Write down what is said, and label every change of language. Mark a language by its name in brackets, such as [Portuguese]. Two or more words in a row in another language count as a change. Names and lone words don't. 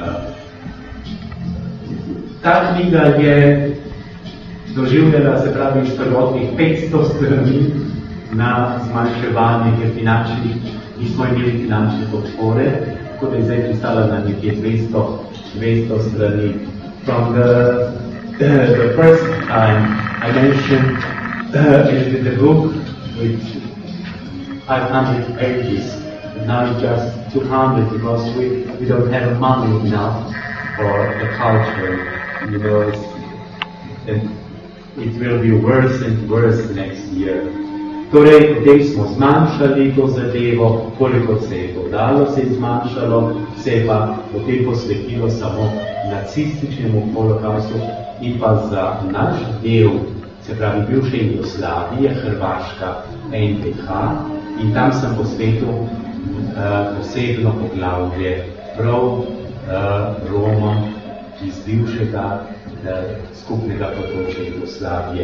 [Slovenian] Ta knjiga je doživljala, se pravi, iz prvotnih 500 strani na zmanjševanje, ker nismo imeli finančne podpore, tako da je zdaj pristala na nekje 200 strani. [English] From the first time I mentioned the book with 500 pages, and now it's just 200 because we don't have money enough for the culture, you know, and it will be worse and worse next year. [Slovenian] Torej, potem smo zmanjšali to zadevo, koliko se je to dalo, se je zmanjšalo, se je pa potem posvetilo samo nacističnemu holokaustu in pa za naš del, se pravi bivše Jugoslavije, Hrvaška, NDH, in tam sem posvetil posebno poglavje prav Romom iz bivšega skupnega področja Jugoslavije.